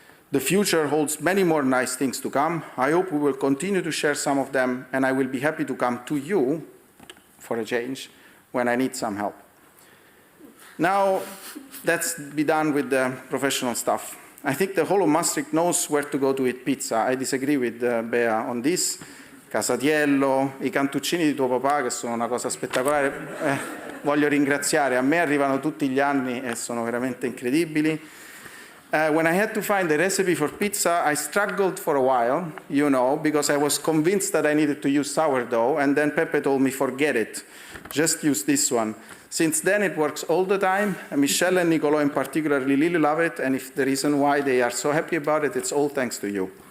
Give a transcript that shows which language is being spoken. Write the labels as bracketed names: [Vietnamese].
[English] The future holds many more nice things to come. I hope we will continue to share some of them, and I will be happy to come to you for a change when I need some help. Now, let's be done with the professional stuff. I think the whole of Maastricht knows where to go to eat pizza. I disagree with Bea on this. [Italian] Casatiello, i cantuccini di tuo papà, che sono una cosa spettacolare, voglio ringraziare. A me arrivano tutti gli anni e sono veramente incredibili. [English] When I had to find the recipe for pizza, I struggled for a while, you know, because I was convinced that I needed to use sourdough, and then Pepe told me, forget it, just use this one. Since then, it works all the time. Michelle and Nicolò in particular really love it, and if the reason why they are so happy about it, it's all thanks to you.